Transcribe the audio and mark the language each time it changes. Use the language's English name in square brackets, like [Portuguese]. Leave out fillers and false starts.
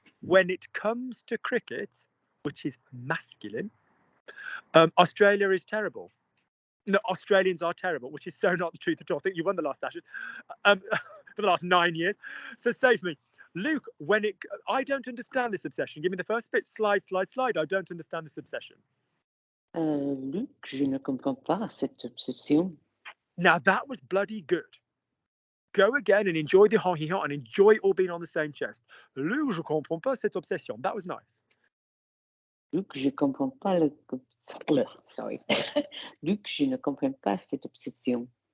[English] When it comes to cricket, which is masculine, Australia is terrible. No, Australians are terrible, which is so not the truth at all. I think you won the last Ashes for the last 9 years. So save me. Luke, I don't understand this obsession. Give me the first bit. Slide. I don't understand this obsession. [French] Luc, je ne comprends pas cette obsession. [English] Now that was bloody good. Go again and enjoy the ha-he-ha and enjoy all being on the same chest. [French] Luc, je comprends pas cette obsession. [English] That was nice. [French] Luc, je comprends pas [English] Sorry. [French] Luc, je ne comprends pas cette obsession.